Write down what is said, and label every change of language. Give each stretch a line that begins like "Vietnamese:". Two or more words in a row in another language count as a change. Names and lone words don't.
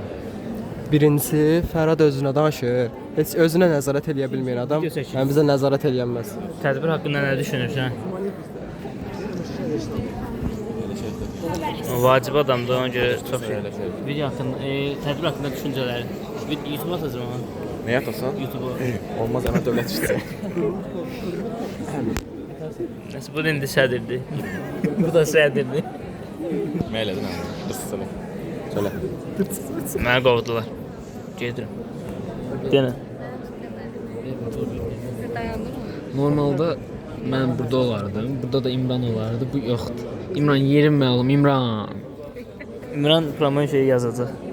Azerbaijani: Birincisi, Fərhad özünə danışır. Heç özünə nəzarət eləyə bilməyən adam, Video çəkir. bizə nəzarət eləyənməz. Tədbir haqqında nə düşünürsən? Vacib adamdır, ona görə çox şey. Video haqqında, tədbir haqqında düşüncələri.
Turkish: YouTube atacağım ama. Ne yaparsan? YouTube'a. Olmaz hemen devlet işte.
Azerbaijani: Nəsə, bu da indi sədirdir. Bu da sədirdir.
Turkish: Ne eyledin abi? Hırsız söyle. Söyle.
Azerbaijani: Mənə qovdular. Gedirəm. Denə.
Turkish: Dayandı mı?
Azerbaijani: Normalda mən burada olardım. Burada da İmran olardı. Bu yoxdur. İmran yerim məlum, İmran. İmran promotion şeyi yazacaq.